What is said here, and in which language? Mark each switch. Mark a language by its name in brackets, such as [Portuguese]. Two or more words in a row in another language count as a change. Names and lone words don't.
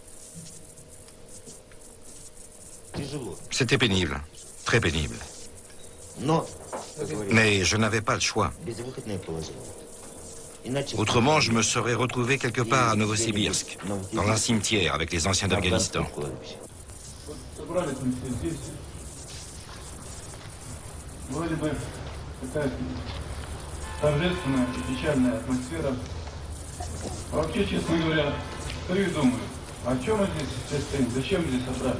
[French] C'était pénible. Très pénible. Mais je n'avais pas le choix. Autrement, je me serais retrouvé quelque part à Novosibirsk, dans un cimetière avec les anciens d'Afghanistan. [Russian] Торжественная и печальная атмосфера. Вообще, честно говоря, стою и думаю, о чем мы здесь стоим, зачем здесь собрались?